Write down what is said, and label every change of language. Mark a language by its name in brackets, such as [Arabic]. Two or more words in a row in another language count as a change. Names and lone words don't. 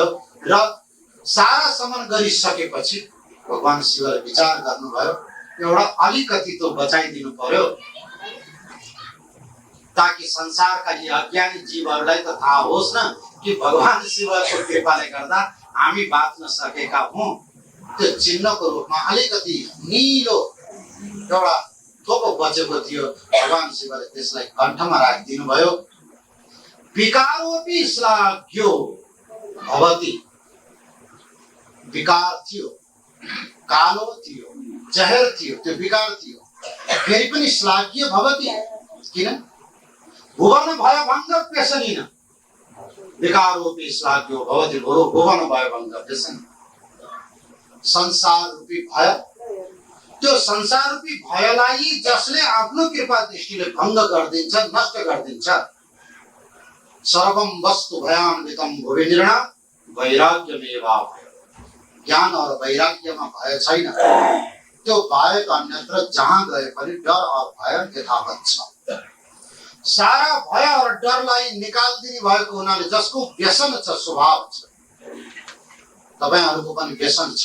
[Nepali] र सारा समन गरिसकेपछि भगवान शिवले विचार गर्नुभयो, एउटा अलिकति तो बचाइदिनु पर्यो ताकि संसारका यी अज्ञानी जीवहरूलाई त थाहा होस् न कि भगवान शिवको कृपाले गर्दा हामी बाँच्न सकेका हौं। त्यो चिन्हको रूपमा अलिकति निलो एउटा थोपो बचेको थियो। भगवान शिवले त्यसलाई कण्ठमा राखिदिनु भयो। [Sanskrit] विकारोपि श्लाघ्यो भवति, [Nepali] विकार थियो, कालो थियो, जहर थियो, त्यो विकार थियो, फेरि पनि [Sanskrit] श्लाघ्य भवति। [Nepali] किन? [Sanskrit] भुवन भय भङ्ग व्यसनिन, विकारोपि श्लाघ्यो भवति, भुवन भय भङ्ग व्यसनिन। [Nepali] संसार रूपी भय, त्यो संसार रूपी भयलाई जसले आफ्नो कृपा दृष्टिले भङ्ग गरिदिन्छ, नष्ट गरिदिन्छ। [Sanskrit] सर्वम वस्तु भयान्वितम भुवि निर्णय वैराग्यमेवाभय। [Nepali] ज्ञान और वैराग्यमा भय छैन, त्यो बाहेक अन्यत्र जहाँ गए पनि डर और भय यथावत छ। सारा भय और डरलाई निकाल्दिने भएको हुनाले जसको व्यसन छ, स्वभाव छ, तपाईहरुको पनि व्यसन छ।